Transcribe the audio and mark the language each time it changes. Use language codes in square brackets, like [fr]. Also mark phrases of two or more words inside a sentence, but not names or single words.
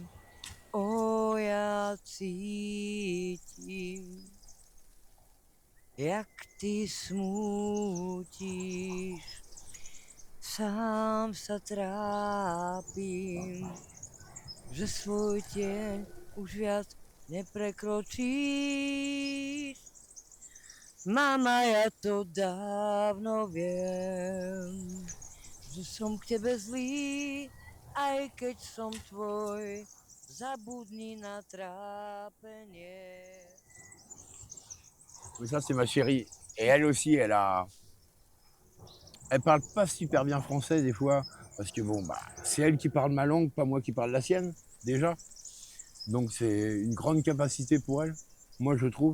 [sk] Ja cítim, jak ty smútiš, sám sa trápim, že svoj tieň už viac neprekročíš. Mama, ja to dávno viem, že som k tebe zlý, aj keď som tvoj, zabudni na trápenie. [fr] Mais ça, c'est ma chérie. Et elle aussi, elle parle pas super bien français des fois, parce que bon, bah, c'est elle qui parle ma langue, pas moi qui parle la sienne, déjà. Donc c'est une grande capacité pour elle, moi je trouve.